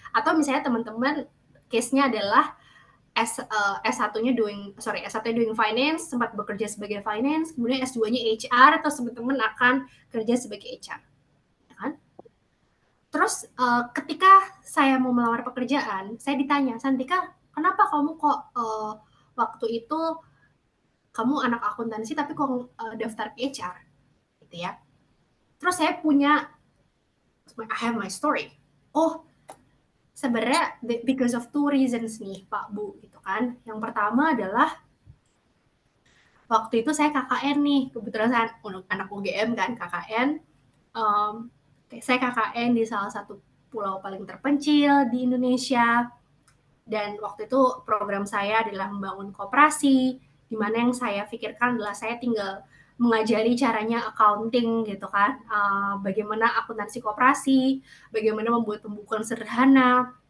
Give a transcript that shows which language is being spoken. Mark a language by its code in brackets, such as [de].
[id] Atau misalnya teman-teman case-nya adalah S1-nya S1-nya doing finance, sempat bekerja sebagai finance, kemudian S2-nya HR, atau teman-teman akan kerja sebagai HR, ya kan? Terus ketika saya mau melamar pekerjaan, saya ditanya, Santika, kenapa kamu kok waktu itu kamu anak akuntansi tapi kok daftar ke HR, gitu ya? Terus saya punya, [en] I have my story. [id] Oh, sebenarnya [en] because of two reasons [id] nih, Pak Bu, gitu kan? Yang pertama adalah waktu itu saya KKN nih, kebetulan saya anak UGM kan, KKN. Saya KKN di salah satu pulau paling terpencil di Indonesia, dan waktu itu program saya adalah membangun koperasi, di mana yang saya pikirkan adalah saya tinggal mengajari caranya accounting gitu kan, bagaimana akuntansi koperasi, bagaimana membuat pembukuan sederhana.